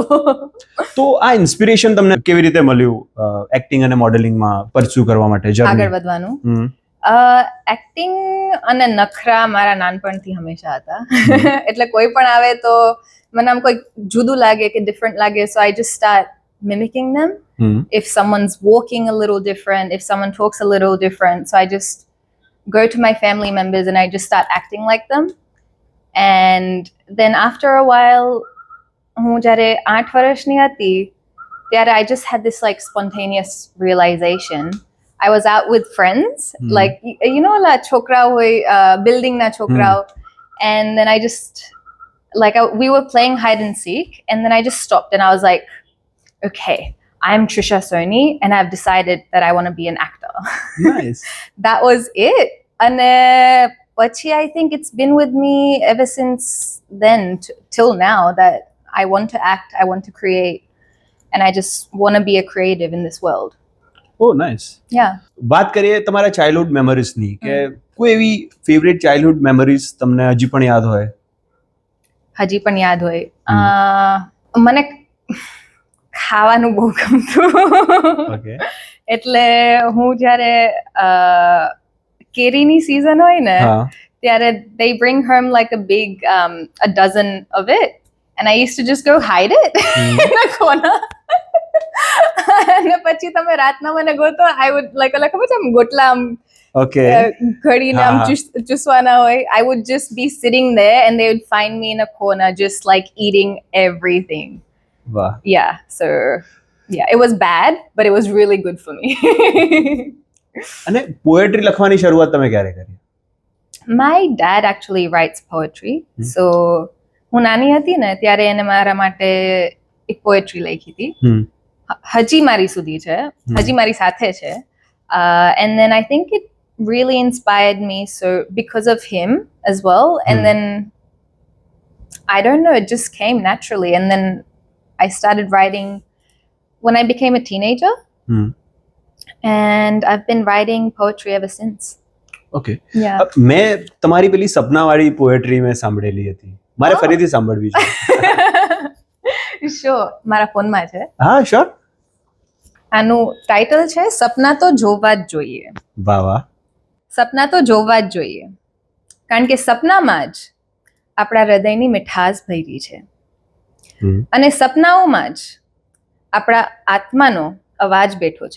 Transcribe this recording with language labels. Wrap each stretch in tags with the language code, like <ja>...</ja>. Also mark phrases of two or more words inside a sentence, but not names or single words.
<gu>તો આ ઇન્સ્પિરેશન તમને કેવી રીતે મળ્યું એક્ટિંગ અને</gu> <en>modelingમાં pursue</en> <gu>કરવા માટે આગળ જર્ની? વધવાનું. એક્ટિંગ અને નખરા મારા નાનપણથી હંમેશા હતા. એટલે કોઈ પણ આવે તો મને આમ કોઈ જુદું લાગે કે ડિફરન્ટ લાગે,</gu> <en>so I just start mimicking them. If someone's walking a little different, if someone talks a little different, so I just go to my family members and I just start acting like them. And then after a while,</en> <gu>હું જ્યારે 8 વર્ષની હતી ત્યારે</gu> <en>I just had this like spontaneous realization. I was out with friends, like you know</en> <gu>લા છોકરા હોય બિલ્ડિંગ ના છોકરાઓ,</gu> <en>and then I just we were playing hide and seek, and then I just stopped and I was like, okay, I'm Trisha Soni and I've decided that I want to be an actor. Nice. That was it. And pachi I think it's been with me ever since then till now that I want to act, I want to create, and I just want to be a creative in this world. oh nice. Yeah.</en> <gu>વાત કરીએ તમારા</gu> <en>childhood memoriesની</en> <gu>કે કોઈ એવી</gu> <en>favorite childhood memories</en> <gu>તમને હજી પણ યાદ હોય? હજી પણ યાદ હોય. મને ખાવાનું બહુ ગમતું. ઓકે. એટલે હું જ્યારે કેરીની સિઝન હોય ને હા.</gu> <en>ત્યારે they bring home like a big a dozen of it and I used to just go hide it in a corner.</en> <gu>અને પછી તમે રાતના મને ગોતો,</gu> <en>I would like</en> <gu>ખબર છે આમ ગોટલા આમ ઓકે. ઘડીને આમ ચૂસવાના હોય.</gu> <en>I would just be sitting there and they would find me in a corner just like eating everything.</en> <gu>વાહ.</gu> <en>Yeah, so yeah, it was bad but it was really good for me.</en> <gu>અને પોએટ્રી લખવાની શરૂઆત તમે ક્યારે કરી?</gu> <en>My dad actually writes poetry.</en> <gu>So હું નાની હતી ને ત્યારે એને મારા માટે એક પોએટ્રી લખી હતી. હજી મારી સુધી છે, હજી મારી સાથે છે.</gu> <en>And then I think it really inspired me, so because of him as well. And then I don't know, it just came naturally. And then I started writing when I became a teenager. And I've been writing poetry ever since. ઓકે. Yeah.</en> <gu>મેં તમારી પેલી સપનાવાળી પોએટ્રી મેં સાંભળેલી હતી, મારે ફરીથી સાંભળવી છે. Sure, મારા ફોનમાં છે. હા, શ્યોર. આનું ટાઇટલ છે સપના તો જોવા જ જોઈએ. વાહ વાહ. સપના તો જોવા જ જોઈએ, કારણ કે સપનામાં જ આપણા હૃદયની મીઠાશ ભરી છે અને સપનાઓમાં જ આપણા આત્માનો અવાજ બેઠો છે.</gu>